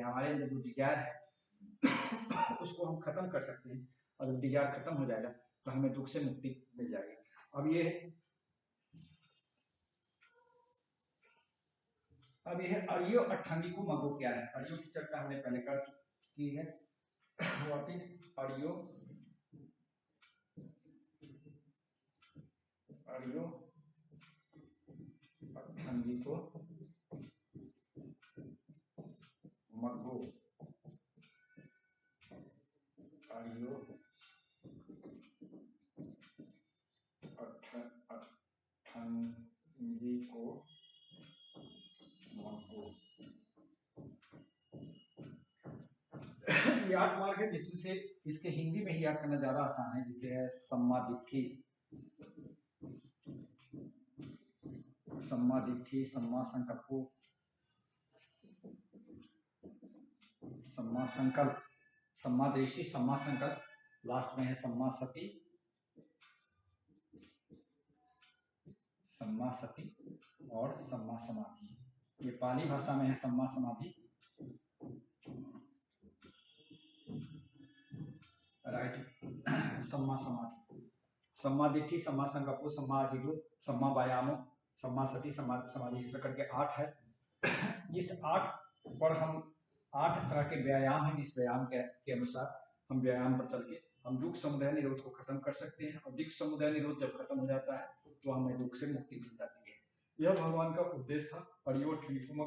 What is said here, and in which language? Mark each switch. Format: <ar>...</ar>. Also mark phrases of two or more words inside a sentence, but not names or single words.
<hi>हमारे अंदर जो डिजायर है उसको हम खत्म कर सकते हैं, और जब डिजायर खत्म हो जाएगा तो हमें दुख से मुक्ति मिल जाएगी। अब यह</hi> <pi>अर्यो अट्ठांगिको मगो</pi> <hi>क्या है? अर्यो की चर्चा हमने पहले कर की है।</hi> <en>what is अर्यो?</en> <pi>अर्यो अट्ठांगिको मगो, अर्यो अट्ठांगिको मगो।</pi> <hi>ये 8 मार्ग है, जिसमें से इसके हिंदी में ही याद करना ज्यादा आसान है, जिसे है</hi> <pi>सम्मा दिट्ठी, सम्मा दिट्ठी, सम्मा संकल्प, सम्मा संकल्प, सम्मा दृष्टि, सम्मा संकल्प,</pi> <hi>लास्ट में है</hi> <pi>सम्मा सति, सम्मा सति</pi> <hi>और</hi> <pi>सम्मा समाधि।</pi> <hi>ये पाली भाषा में है</hi> <pi>सम्मा समाधि,</pi> <hi>राइट,</hi> <pi>सम्मा समाधि, सम्मा दिट्ठी, सम्मा संकल्प, सम्मा आजीव, सम्मा व्यायामो, सम्मा सति, सम्मा समाधि,</pi> <hi>इस तरह करके 8 है। इस 8 पर हम 8 तरह के व्यायाम है, इस व्यायाम के अनुसार हम व्यायाम पर चल के हम दुख समुदाय निरोध को खत्म कर सकते हैं, और दुख समुदाय निरोध जब खत्म हो जाता है तो हमें दुख से मुक्ति मिल जाती है। यह भगवान का उपदेश था।</hi> <pi>अर्यो अट्ठांगिको मगो।</pi>